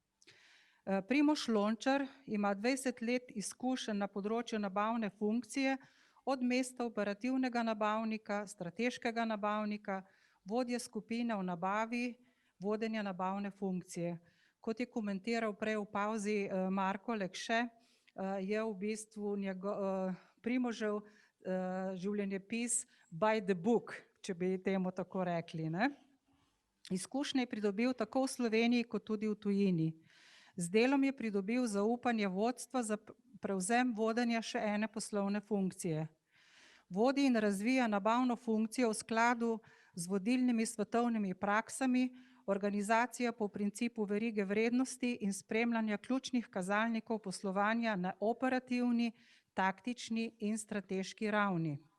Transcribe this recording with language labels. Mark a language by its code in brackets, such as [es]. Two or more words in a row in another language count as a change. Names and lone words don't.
[sl] Primož Lončar ima 20 let izkušenj na področju nabavne funkcije, od mesta operativnega nabavnika, strateškega nabavnika, vodje skupine v nabavi, vodenja nabavne funkcije. Kot je komentiral prej v pavzi Marko Lekše, je v bistvu Primožev življenjepis [en] by the book, [sl] če bi temu tako rekli, ne. Izkušnje je pridobil tako v Sloveniji kot tudi v tujini. Z delom je pridobil zaupanje vodstva za prevzem vodenja še ene poslovne funkcije. Vodi in razvija nabavno funkcijo v skladu z vodilnimi svetovnimi praksami, organizacija po principu verige vrednosti in spremljanja ključnih kazalnikov poslovanja na operativni, taktični in strateški ravni.